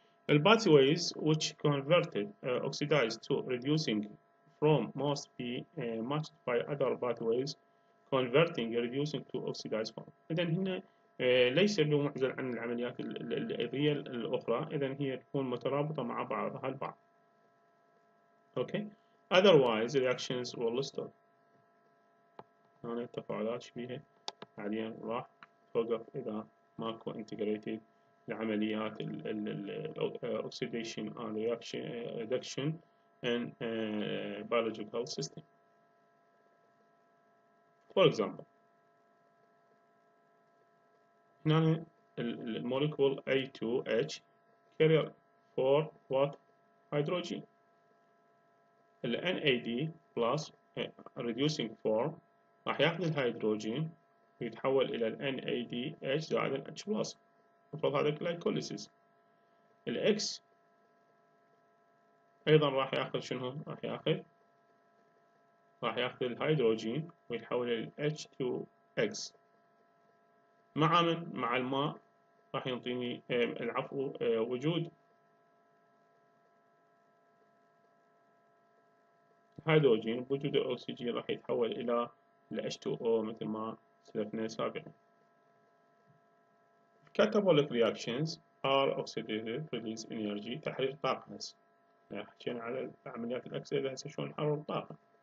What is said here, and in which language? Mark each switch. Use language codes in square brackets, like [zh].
[en] الباثويز which converted oxidized to reducing from must be matched by other pathways converting reducing to oxidized form. [ar] إذا هنا ليس له معزل عن العمليات الإضافية الأخرى. إذا هي تكون مترابطة مع بعضها البعض. Okay. [en] Otherwise reactions will stop. [ar] هنا التفاعلات شبيهة حاليا راح توقف إذا ماكو [en] integrated لعمليات oxidation and reduction in biological system. For example, [ar] هنا الموليكول [en] A2H carrier for what hydrogen. [ar] ال NAD plus reducing form راح ياخذ الهيدروجين ويتحول إلى ال NADH زائد ال H plus. المفروض هذا glycolysis. ال X أيضا راح ياخذ شنو؟ راح ياخذ الهيدروجين ويتحول إلى H2X مع الماء راح يعطيني العفو وجود هيدروجين بوجود الأكسجين راح يتحول إلى H2O مثل ما سلفنا سابقا. [en] Catabolic reactions are oxidative release energy [ar] تحرير طاقة. هسه حكينا على عمليات الأكسدة هسه شلون نحرر الطاقة.